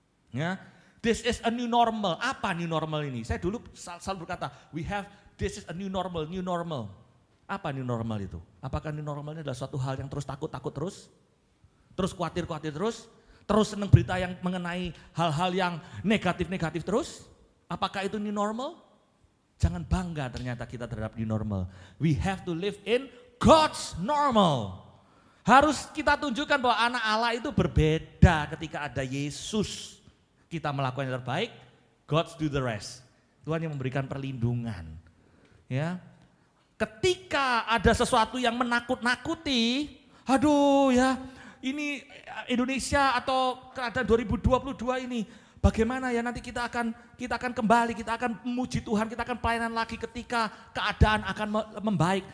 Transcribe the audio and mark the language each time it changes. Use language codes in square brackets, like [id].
[id] Ya, [en] this is a new normal. [id] Apa new normal ini? Saya dulu selalu berkata, this is a new normal. Apa new normal itu? Apakah new normal ini adalah suatu hal yang terus takut-takut terus khawatir-khawatir terus senang berita yang mengenai hal-hal yang negatif-negatif terus? Apakah itu new normal? Jangan bangga ternyata kita terhadap new normal. [en] We have to live in God's normal. [id] Harus kita tunjukkan bahwa anak Allah itu berbeda ketika ada Yesus. Kita melakukan yang terbaik, [en] God do the rest. [id] Tuhan yang memberikan perlindungan. Ya. Ketika ada sesuatu yang menakut-nakuti, aduh ya, ini Indonesia atau keadaan 2022 ini bagaimana ya, nanti kita akan kembali, kita akan memuji Tuhan, kita akan pelayanan lagi ketika keadaan akan membaik.